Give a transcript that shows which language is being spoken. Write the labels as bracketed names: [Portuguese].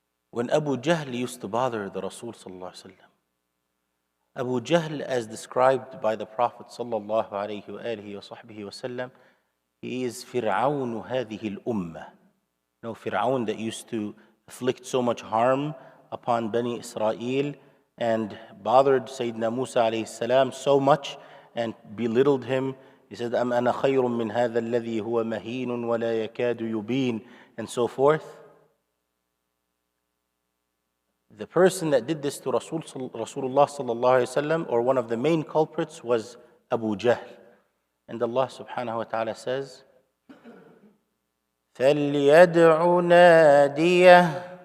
[English] When Abu Jahl used to bother the Rasul sallallahu alayhi wa sallam, Abu Jahl, as described by the Prophet sallallahu alayhi wa alihi wa sahbihi wa sallam, he is Fir'aun [Arabic] هذه الأمة. [English] No, Fir'aun that used to afflict so much harm upon Bani Israel and bothered Sayyidina Musa alayhi salam so much and belittled him. He said, [Arabic] أَمْ أَنَا خَيْرٌ مِّنْ هَذَا الَّذِي هُوَ مَهِينٌ وَلَا يَكَادُ يُبِينٌ, [English] and so forth. The person that did this to Rasulullah sallallahu alayhi wasallam, or one of the main culprits, was Abu Jahl. And Allah subhanahu wa ta'ala says, [Arabic] فَلْيَدْعُ نَادِيَهُ.